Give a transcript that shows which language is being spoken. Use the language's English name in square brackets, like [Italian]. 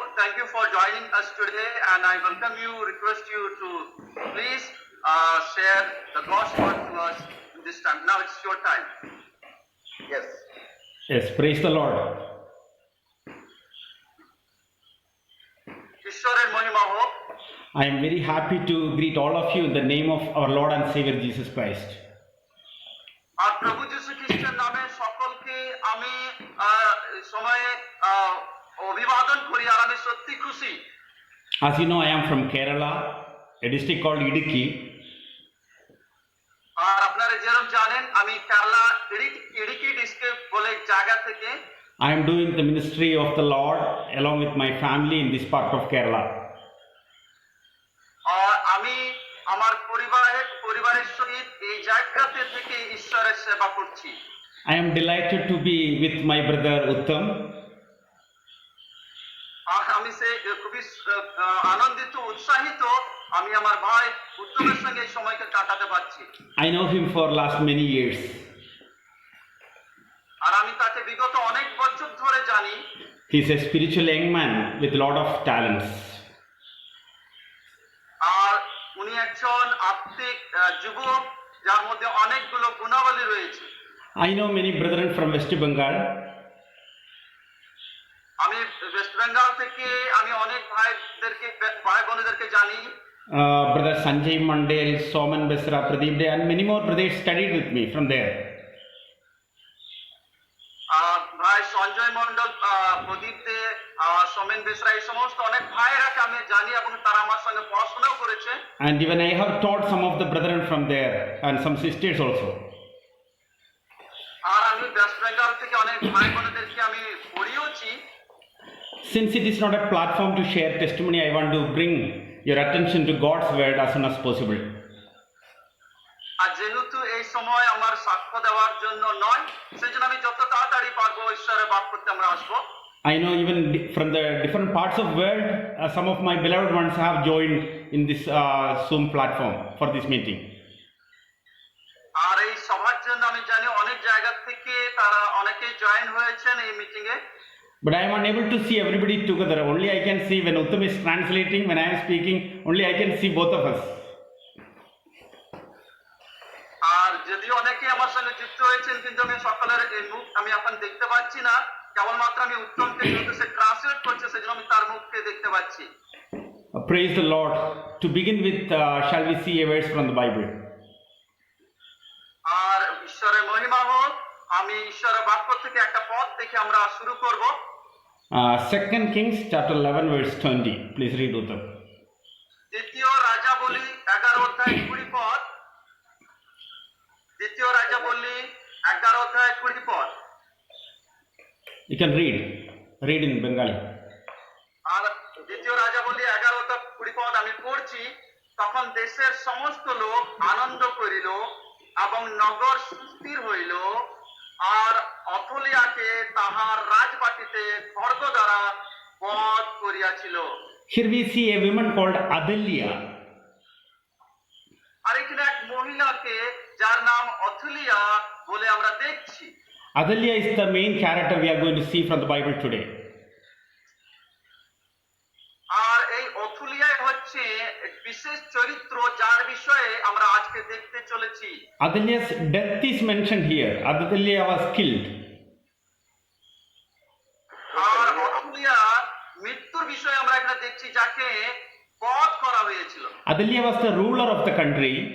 [English] Thank you for joining us today, and I welcome you. Request you to please share the God's word to us this time. Now it's your time. Yes. Yes, praise the Lord. [Bangla] ঈশ্বরের মহিমা হোক। [English] I am very happy to greet all of you in the name of our Lord and Savior Jesus Christ. [Bangla] আর প্রভু যীশু খ্রিস্টের নামে সকলকে আমি সময়ে অভিবাদন করি, আর আমি সত্যি খুশি। [English] As you know, I am from Kerala, a district called Idukki. [Bangla] আর আপনারা যেরকম জানেন আমি কেরালা ইডুক্কি ডিস্ট্রিক্ট বলে জায়গা থেকে [English] I am doing the ministry of the Lord along with my family in this part of Kerala. [Bangla] আর আমি আমার পরিবারের সহিত এই জায়গাতে থেকে ঈশ্বরের সেবা করছি। [English] I am delighted to be with my brother Uttam. [Bangla] আর আমি খুবই আনন্দিত উৎসাহিত আমি আমার ভাই উত্তমের সঙ্গে এই সময়কে কাটাতে পারছি। [English] I know him for last many years. [Bangla] আর আমি তাকে বিগত অনেক বছর ধরে জানি। [English] He is a spiritual young man with a lot of talents. [Bangla] আর উনি একজন আত্মিক যুবক যার মধ্যে অনেকগুলো গুণাবলী রয়েছে। [English] I know many brethren from West Bengal. [Bangla] আমি ওয়েস্ট বেঙ্গল থেকে আমি অনেক ভাই বোনেদেরকে জানি। [English] Brother Sanjay Mandel, Soman Besra, Pradeep De, and many more brothers studied with me from there. [Bangla] ভাই সঞ্জয় মন্ডল, প্রদীপ দে, সোমেন বেসরা, এই সমস্ত অনেক ভাইয়েরাকে আমি জানি এবং তারা আমার সঙ্গে পড়াশোনাও করেছে। [English] And even I have taught some of the brethren from there and some sisters also. [Bangla] আর আমি ওয়েস্ট বেঙ্গল থেকে অনেক ভাই বোনেদেরকে আমি পড়িয়েছি। [English] Since it is not a platform to share testimony, I want to bring your attention to God's word as soon as possible. [Bangla] আর যেহেতু এই সময় আমার সাক্ষ্য দেওয়ার জন্য নয়, সেজন্য আমি যত তাড়াতাড়ি পারবো ঈশ্বরের বাক্যতে আমরা আসবো। [English] I know even from the different parts of world, some of my beloved ones have joined in this Zoom platform for this meeting. [Bangla] আর এই সভার জন্য আমি জানি অনেক জায়গা থেকে তারা অনেকেই জয়েন হয়েছেন এই meeting A. [English] But I am unable to see everybody together. Only I can see when Uttam is translating, when I am speaking, only I can see both of us. [Bangla] আর যদিও অনেকে আমার সঙ্গে যুক্ত হয়েছেন, কিন্তু আমি সকলের এই মুখ আমি এখন দেখতে পাচ্ছি না। কেবলমাত্র আমি উত্তমকে যেহেতু সে ট্রান্সলেট করছে সেজন্য আমি তার মুখকে দেখতে পাচ্ছি। [English] Praise the Lord. To begin with, shall we see a verse from the Bible? [Bangla] আর ঈশ্বরের মহিমা হোক। আমি ঈশ্বরের বাক্য থেকে একটা পদ দেখে আমরা শুরু করব। [English] 2 Kings chapter 11 verse 20. Please read Uttam. [Bangla] দ্বিতীয় রাজাবলী 11 অধ্যায় 20 পদ। দ্বিতীয় রাজাবলী 11 অধ্যায় 20 পদ। [English] You can read in Bengali. [Bangla] আর দ্বিতীয় রাজাবলী 11 অধ্যায় 20 পদ আমি পড়ছি। তখন দেশের সমস্ত লোক আনন্দ করিল এবং নগর সুস্থির হইল, আর অথলিয়াকে তাহার রাজবাটিতে খড়গ দ্বারা বধ করিয়াছিল। [English] Here we see a woman called Athaliah. [Bangla] আর এখানে এক মহিলাকে যার নাম অথলিয়া বলে আমরা দেখছি। [English] Athaliah is the main character we are going to see from the Bible today. [Bangla] আর এই অথলিয়াই হচ্ছে এক বিশেষ চরিত্র যার বিষয়ে আমরা আজকে দেখতে চলেছি। [English] Athaliah's death is mentioned here. Athaliah was killed. [Bangla] আর Athaliah মৃত্যুর বিষয়ে আমরা এখানে দেখছি, যাকে বধ করা হয়েছিল। [English] Athaliah was the ruler of the country.